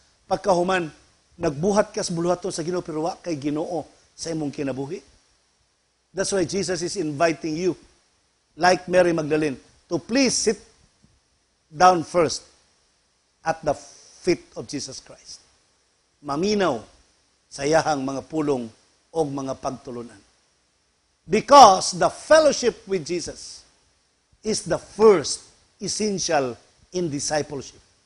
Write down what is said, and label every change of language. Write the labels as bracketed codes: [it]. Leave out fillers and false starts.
[ceb] Pagkahuman, nagbuhat ka sa buluhaton sa Ginoo, pero wa kay Ginoo sa imong kinabuhi. [en] That's why Jesus is inviting you, like Mary Magdalene, to please sit down first at the feet of Jesus Christ. [ceb] Maminaw sa iyahang mga pulong o mga pagtulunan. [en] Because the fellowship with Jesus is the first essential in discipleship.